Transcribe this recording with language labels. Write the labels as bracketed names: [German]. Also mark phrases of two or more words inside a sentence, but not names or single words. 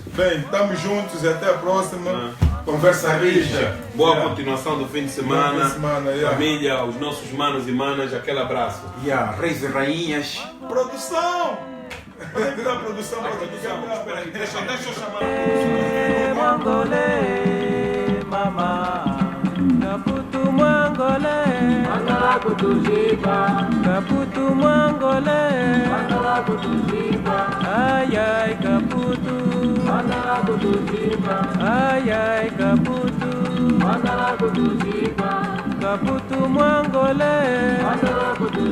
[Portuguese] Bem, estamos juntos e até a próxima. Conversa rija. Boa continuação do fim de semana. Bom fim de semana, Família, os nossos manos e manas, aquele abraço. Reis e rainhas. Produção! Onde é que dá a produção? Espera aí, deixa eu chamar. [Kimbundu] Mangole, mama, Kaputu Mangole, Mangala Kutujiba, Kaputu Mangole, Mangala Kutujiba, ay ay Kaputu, Mangala Kutujiba, ay ay Kaputu, Mangala Kutujiba, Kaputu Mangole, Mangala